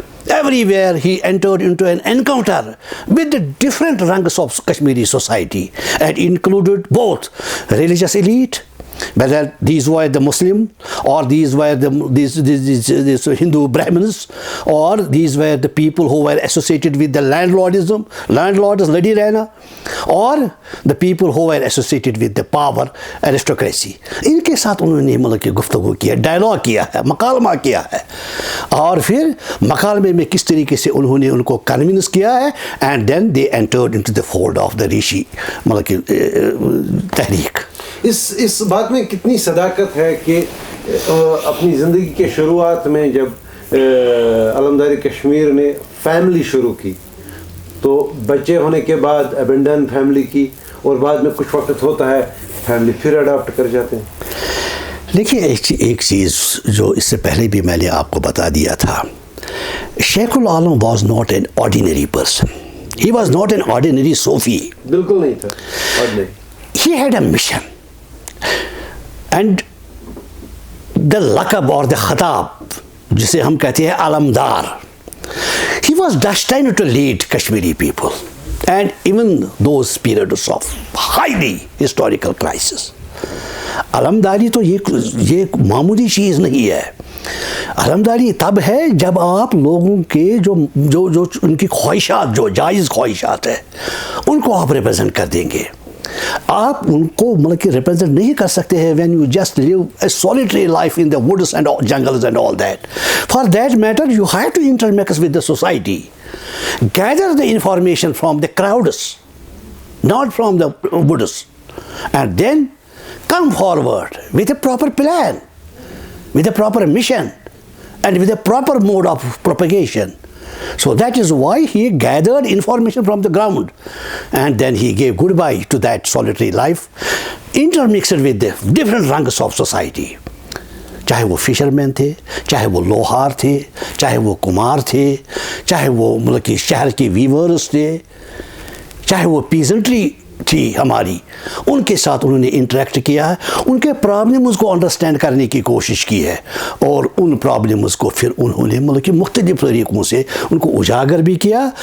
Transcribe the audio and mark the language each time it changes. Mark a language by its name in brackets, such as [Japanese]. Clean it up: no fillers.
[English] Everywhere he entered into an encounter with the different ranks of Kashmiri society, and included both religious elite, whether these were the Muslim or these were these Hindu Brahmins, or these were the people who were associated with the landlords lady rehna, or the people who were associated with the power aristocracy. [Urdu] ان کے ساتھ انہوں نے مطلب کہ گفتگو کیا, dialogue کیا ہے, مکالمہ کیا ہے, اور پھر مکالمے میں کس طریقے سے انہوں نے ان کو کنونس کیا ہے, [English] and then they entered into the fold of the Rishi [Urdu] مطلب کہ تحریک. اس بات میں کتنی صداقت ہے کہ اپنی زندگی کے شروعات میں جب علمدار کشمیر نے فیملی شروع کی تو بچے ہونے کے بعد ابنڈن فیملی کی, اور بعد میں کچھ وقت ہوتا ہے فیملی پھر اڈاپٹ کر جاتے ہیں. دیکھیے ایک چیز جو اس سے پہلے بھی میں نے آپ کو بتا دیا تھا, شیخ العالم [English] Was not an ordinary person, he was not an ordinary Sufi. [Urdu] بالکل نہیں تھا. [English] He had a mission, and [Urdu] دا لقب اور دا خطاب جسے ہم کہتے ہیں علمدار. [English] He was destined to lead Kashmiri people and even those periods of highly historical crisis. [Urdu] علمداری تو یہ معمولی چیز نہیں ہے. علمداری تب ہے جب آپ لوگوں کے جو ان کی خواہشات، جو جائز خواہشات ہیں، ان کو آپ ریپرزینٹ کر دیں گے. آپ ان کو مطلب کہ ریپرزینٹ نہیں کر سکتے ہیں [English] when you just live a solitary life in the woods and jungles and all that. For that matter, you have to intermix with the society. Gather the information from the crowds, not from the woods. And then come forward with a proper plan, with a proper mission, and with a proper mode of propagation. So that is why he gathered information from the ground, and then he gave goodbye to that solitary life, intermixed with the different ranks of society. [Urdu] چاہے وہ fishermen تھے، چاہے وہ لوہار تھے، چاہے وہ کمار تھے، چاہے وہ مطلب کہ شہر کے ویورز تھے، چاہے وہ پیزنٹری تھی ہماری، ان کے ساتھ انہوں نے انٹریکٹ کیا ہے، ان کے پرابلمز کو انڈرسٹینڈ کرنے کی کوشش کی ہے، اور ان پرابلمز کو پھر انہوں نے مطلب کہ مختلف طریقوں سے ان کو اجاگر بھی کیا.